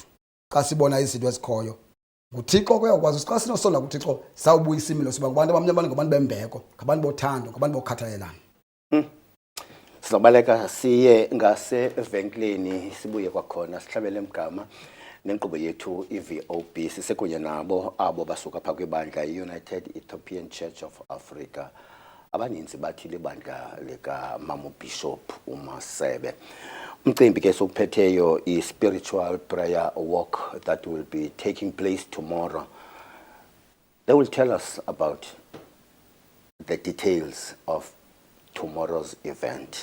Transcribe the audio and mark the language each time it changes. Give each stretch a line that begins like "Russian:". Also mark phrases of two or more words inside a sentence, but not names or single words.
Xhosa: Xa sibona izinto ezikhoyo nguThixo kuyakwazi xa sinosonda kuThixo sawubuyisa isimilo siba ngabantu abamnyama, ngabantu bembeko, ngabantu bothando, ngabantu bokhathalelana. Sizobaleka siye ngasevenkileni sibuye kwakhona sihlabele emgama nenkqubo yethu iVOB sisekunye nabo abo basuka phaa kwibandla i-United Ethiopian Church of Africa. Abaninzi bathi libandla likaMama Bishop uMasebe. Umcimbi ke sokuphetheyo
English: i-spiritual prayer walk that will be taking place tomorrow. They will tell us about the details of tomorrow's event.